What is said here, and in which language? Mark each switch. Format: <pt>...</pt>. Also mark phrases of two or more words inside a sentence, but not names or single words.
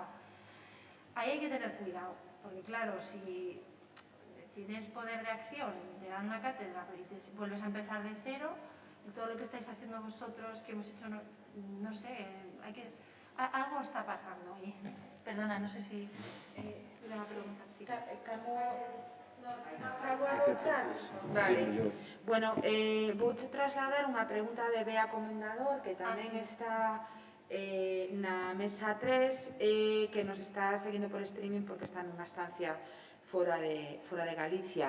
<es>Ahí hay que tener cuidado, porque claro, si tienes poder de acción, te dan una cátedra y te vuelves a empezar de cero, y todo lo que estáis haciendo vosotros, que hemos hecho, no sé, algo está pasando ahí. Perdona, no sé si le va a preguntar. Sí. Vale.</es> <gl>Bueno, vou trasladar unha pregunta de Bea Comendador, que tamén está na mesa 3, que nos está seguindo por streaming porque está nunha estancia fora de Galicia.</gl>